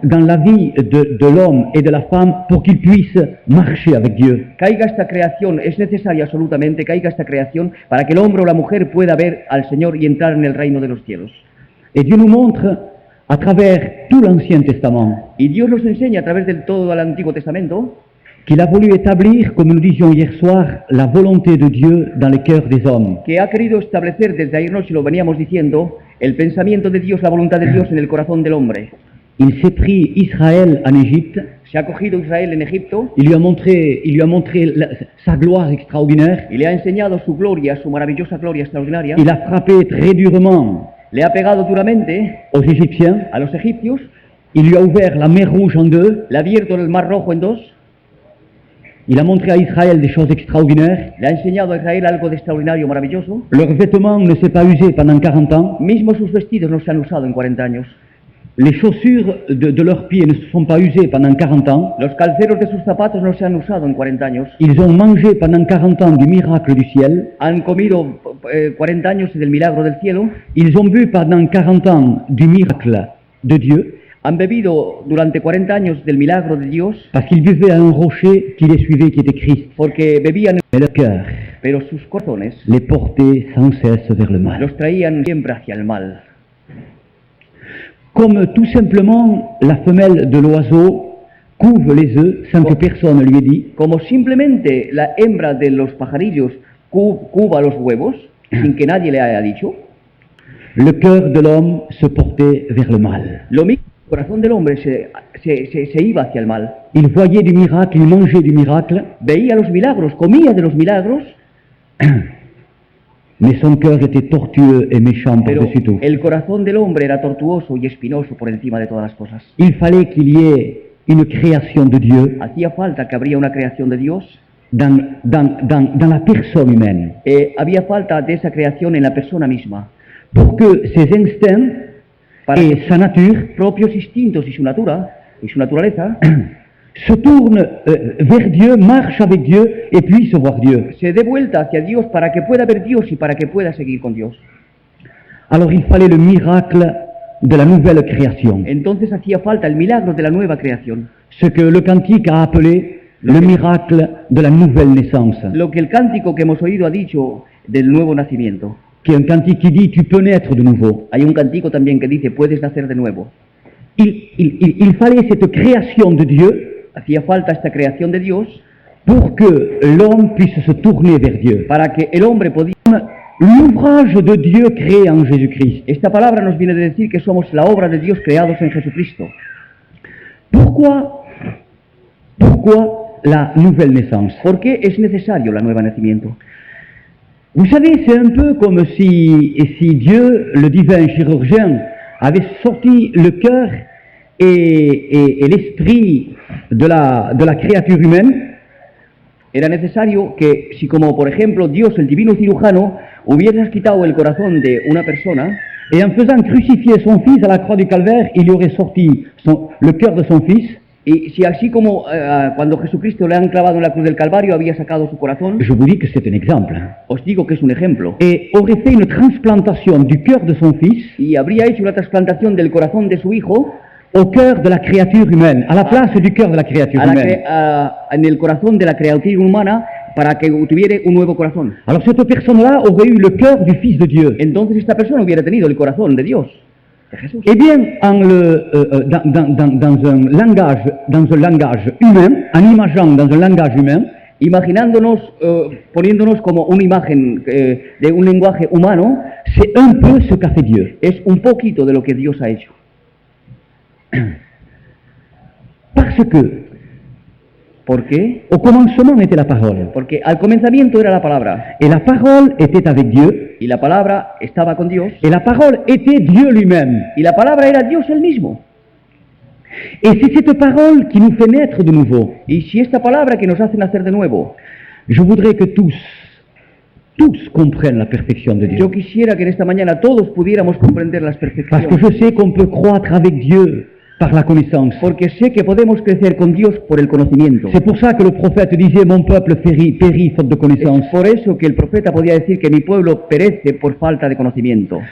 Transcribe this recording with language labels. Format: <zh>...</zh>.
<fr>dans la vie de l'homme et de la femme pour qu'ils puissent marcher avec Dieu.</fr> <es>caiga esta creación, es necesario absolutamente caiga esta creación para que el hombre o la mujer pueda ver al Señor y entrar en el reino de los cielos.</es> <fr>Et Dieu nous montre à travers tout l'Ancien Testament</fr> <es>Y Dios nos enseña a través de todo el Antiguo Testamento</es> <fr>qu'il a voulu établir, comme nous disions hier soir, la volonté de Dieu dans les cœurs des hommes.</fr> <es>que ha querido establecer desde ayer noche, lo veníamos diciendo, el pensamiento de Dios, la voluntad de Dios en el corazón del hombre.</es> <fr>Il s'est pris Israël en Égypte,</fr> <es>Se ha cogido Israel en Egipto</es> <fr>il lui a montré sa gloire extraordinaire,</fr> <es>y le ha enseñado su gloria, su maravillosa gloria extraordinaria.</es> <fr>il a frappé très durement</fr> <es>Le ha pegado duramente</es> <fr>aux Égyptiens,</fr> <es>a los egipcios,</es> <fr>il lui a ouvert la mer Rouge en deux,</fr> <es>le ha abierto el mar rojo en dos,</es> <fr>il a montré à Israël des choses extraordinaires.</fr> <es>le ha enseñado a Israel algo de extraordinario, maravilloso.</es> <fr>Leurs vêtements ne s'est pas usé pendant 40 ans,</fr> <es>Mismo sus vestidos no se han usado en 40 años.</es> <fr>les chaussures de leurs pieds ne se sont pas usées pendant 40 ans,</fr> <es>Los calceros de sus zapatos no se han usado en 40 años.</es> <fr>ils ont mangé pendant 40 ans du miracle du ciel,</fr> <es>Han comido 40 años del milagro del cielo.</es> <fr>ils ont bu pendant 40 ans du miracle de Dieu,</fr> <es>Han bebido durante 40 años del milagro de Dios</es> <fr>parce qu'ils buvaient à un rocher qui les suivait, qui était Christ.</fr> <es>porque bebían,</es> <fr>Mais le cœur</fr> <es>pero sus corazones</es> <fr>les portait sans cesse vers le mal.</fr> <es>los traían siempre hacia el mal.</es> <fr>Comme tout simplement la femelle de l'oiseau couve les œufs sans que personne ne lui ait dit,</fr> <es>Como simplemente la hembra de los pajarillos cuba los huevos sin que nadie le haya dicho,</es> <fr>le cœur de l'homme se portait vers le mal.</fr> <es>lo mismo el corazón del hombre se iba hacia el mal.</es> <fr>Il voyait du miracle, il mangeait du miracle,</fr> <es>Veía los milagros, comía de los milagros,</es> <fr>mais son cœur était tortueux et méchant</fr> <es>pero</es> <fr>par-dessus tout.</fr> <es>el corazón del hombre era tortuoso y espinoso por encima de todas las cosas.</es> <fr>Il fallait qu'il y ait une création de Dieu</fr> <es>Hacía falta que habría una creación de Dios,</es> <fr>dans la personne humaine,</fr> <es>había falta de esa creación en la persona misma,</es> <fr>pour que ses instincts</fr> <es>para</es> <fr>et que sa nature</fr> <es>propios instintos y su naturaleza</es> <fr>se tournent vers Dieu, marchent avec Dieu et puissent voir Dieu.</fr> <es>se dé vuelta hacia Dios para que pueda ver Dios y para que pueda seguir con Dios.</es> <fr>Alors il fallait le miracle de la nouvelle création,</fr> <es>Entonces hacía falta el milagro de la nueva creación,</es> <fr>ce que le cantique a appelé le miracle de la nouvelle naissance,</fr> <es>lo que el cántico que hemos oído ha dicho del nuevo nacimiento.</es> <fr>qui est un cantique qui dit tu peux naître de nouveau.</fr> <es>Hay un cántico también que dice puedes nacer de nuevo.</es> <fr>Il fallait cette création de Dieu</fr> <es>Hacía falta esta creación de Dios</es> <fr>pour que l'homme puisse se tourner vers Dieu.</fr> <es>para que el hombre podía...</es> <fr>L'ouvrage de Dieu créé en Jésus-Christ.</fr> <es>Esta palabra nos viene de decir que somos la obra de Dios creados en Jesucristo.</es> <fr>Pourquoi la nouvelle naissance?</fr> <es>¿Por qué es necesario el nuevo nacimiento?</es> <fr>Vous savez, c'est un peu comme si Dieu, le divin chirurgien, avait sorti le cœur et l'esprit de la créature humaine.</fr> <es>Era necesario que, si como por ejemplo Dios, el divino cirujano, hubieras quitado el corazón de una persona,</es> <fr>Et en faisant crucifier son fils à la croix du calvaire, il y aurait sorti le cœur de son fils.</fr> <es>y si así como cuando Jesucristo le han clavado en la cruz del Calvario había sacado su corazón,</es> <fr>Je vous dis que c'est un exemple.</fr> <es>os digo que es un ejemplo,</es> <fr>Et aurait fait une transplantation du cœur de son fils</fr> <es>y habría hecho una trasplantación del corazón de su hijo</es> <fr>au cœur de la créature humaine, à la place du cœur de la créature humaine.</fr> <es>en el corazón de la criatura humana para que tuviera un nuevo corazón.</es> <fr>Alors cette personne-là aurait eu le cœur du Fils de Dieu.</fr> <es>Entonces esta persona hubiera tenido el corazón de Dios, de Jesús.</es> <fr>Eh bien, dans un langage humain, en imaginant dans un langage humain,</fr> <es>Imaginándonos, poniéndonos como una imagen de un lenguaje humano,</es> <fr>c'est un peu ce qu'a fait Dieu.</fr> <es>es un poquito de lo que Dios ha hecho.</es> <fr>Parce que,</fr> <es>¿Por qué?</es> <fr>au commencement était la parole.</fr> <es>Porque al comenzamiento era la palabra,</es> <fr>Et la parole était avec Dieu,</fr> <es>y la palabra estaba con Dios,</es> <fr>et la parole était Dieu lui-même.</fr> <es>y la palabra era Dios él mismo.</es> <fr>Et c'est cette parole qui nous fait naître de nouveau.</fr> <es>Y si esta palabra que nos hace nacer de nuevo,</es> <fr>Je voudrais que tous comprennent la perfection de Dieu.</fr> <es>yo quisiera que en esta mañana todos pudiéramos comprender las</es> <fr>Parce que</fr> <es>perfecciones.</es> <fr>je sais qu'on peut croître avec Dieu par la connaissance.</fr> <es>porque sé que podemos crecer con Dios por el conocimiento.</es> <fr>C'est pour ça que le prophète disait, mon peuple périt faute de connaissance.</fr> <es>Es por eso que el profeta podía decir que mi pueblo perece por falta de conocimiento.</es>